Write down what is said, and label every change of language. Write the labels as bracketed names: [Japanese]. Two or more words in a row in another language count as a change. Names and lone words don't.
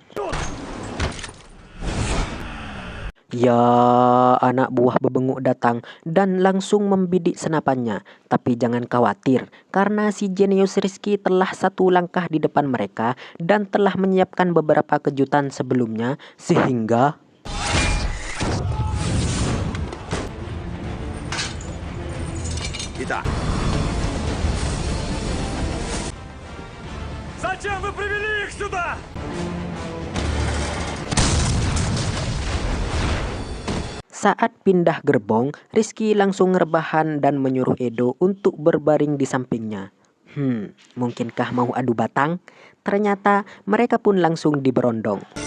[Indonesian] Ya, anak buah Bebenguk datang dan langsung membidik senapannya. Tapi jangan khawatir, karena si jenius Rizky telah satu langkah di depan mereka dan telah menyiapkan beberapa kejutan sebelumnya, sehingga... [Russian] Итак, Зачем вы привели их сюда? [Indonesian] Saat pindah gerbong, Rizky langsung rebahan dan menyuruh Edo untuk berbaring di sampingnya. Mungkinkah mau adu batang? Ternyata mereka pun langsung diberondong.